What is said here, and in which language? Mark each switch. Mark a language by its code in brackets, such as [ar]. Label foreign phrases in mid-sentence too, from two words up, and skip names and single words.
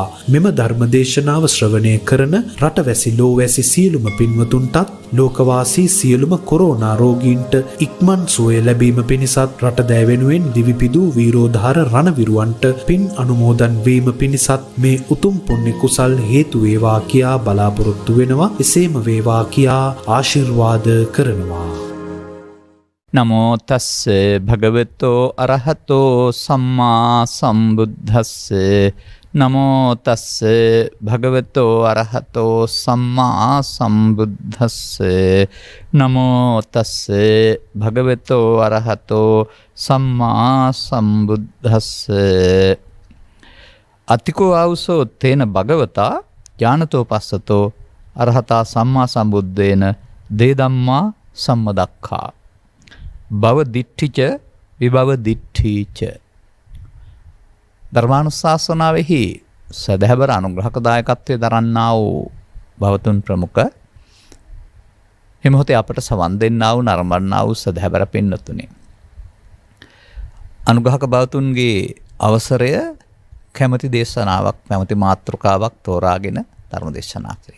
[si] මෙම ධර්ම දේශනාව ශ්‍රවණය කරන රටවැසි ලෝවැසි සියලුම පින්වතුන්ටත් ලෝකවාසී සියලුම කොරෝනා රෝගීන්ට ඉක්මන් සුවය ලැබීම පිණිසත් රටදෑ වෙනුවෙන් දිවිපිදූ වීරෝධාර රණවිරුවන්ට පින් අනුමෝදන් වීම පිණිසත් මේ උතුම් පුණ්‍ය කුසල් හේතු වේවා කියා බලාපොරොත්තු වෙනවා. එසේම වේවා කියා ආශිර්වාද කරනවා. [pi] නමෝ තස්ස භගවතෝ අරහතෝ සම්මා සම්බුද්දස්ස නමෝ තස්ස භගවතෝ අරහතෝ සම්මා සම්බුද්දස්ස නමෝ තස්ස භගවතෝ අරහතෝ සම්මා සම්බුද්දස්ස අතිකෝ ආවුසෝ තේන භගවතා ඥානතෝ පස්සතෝ අරහතා සම්මා සම්බුද්දේන දේ ධම්මා සම්මදක්ඛා භව දිට්ඨිච විභව දිට්ඨිච. [si] ධර්මානුශාසනාවෙහි සදහැබර අනුග්‍රහක දායකත්වයේ දරන්නා වූ භවතුන් ප්‍රමුඛ හිමොතේ අපට සවන් දෙන්නා වූ නරඹන්නා වූ සදහැබර පින්නතුනේ, අනුග්‍රහක භවතුන්ගේ අවසරය කැමැති දේශනාවක් කැමැති මාතෘකාවක් තෝරාගෙන ධර්ම දේශනා කිරීම.